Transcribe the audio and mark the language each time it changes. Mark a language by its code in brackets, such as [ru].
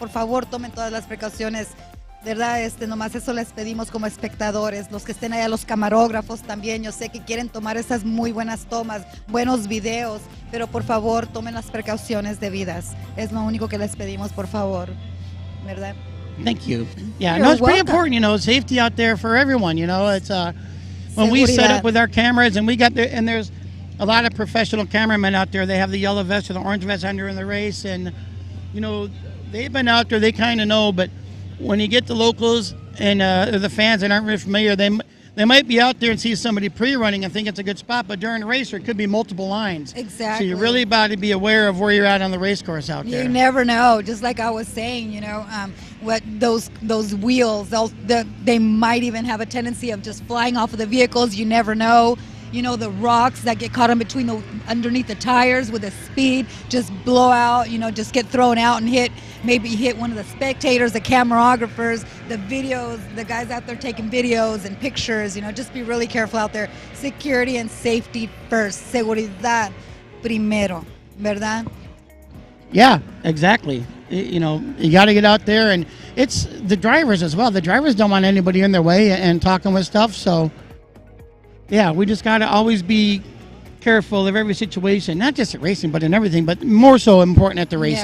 [es] Por favor, tomen todas las precauciones, ¿verdad? Nomás eso les pedimos como espectadores, los que estén allá, los camarógrafos también. Yo sé que quieren tomar esas muy buenas tomas, buenos videos, pero por favor, tomen las precauciones debidas. Es lo único que les pedimos, por favor, ¿verdad? [en] Thank you. Yeah, no, it's pretty important, safety out there for everyone, it's when we set up with our cameras and we got there, and there's a lot of professional cameramen out there. They have the yellow vest or the orange vest under in the race, and they've been out there. They kind of know, but when you get the locals and the fans that aren't really familiar, they might be out there and see somebody pre-running and think it's a good spot, but during the race there could be multiple lines. Exactly. So you're really about to be aware of where you're at on the race course out there. You never know. Just like I was saying, what those wheels, they might even have a tendency of just flying off of the vehicles. You never know. The rocks that get caught in between underneath the tires with the speed just blow out, just get thrown out and maybe hit one of the spectators, the cameragraphers, the guys out there taking videos and pictures, just be really careful out there. Security and safety first. [es] Seguridad primero, ¿verdad? [en] Yeah, exactly. You got to get out there, and it's the drivers as well. The drivers don't want anybody in their way and talking with stuff, so yeah, we just got to always be careful of every situation, not just at racing, but in everything, but more so important at the racing.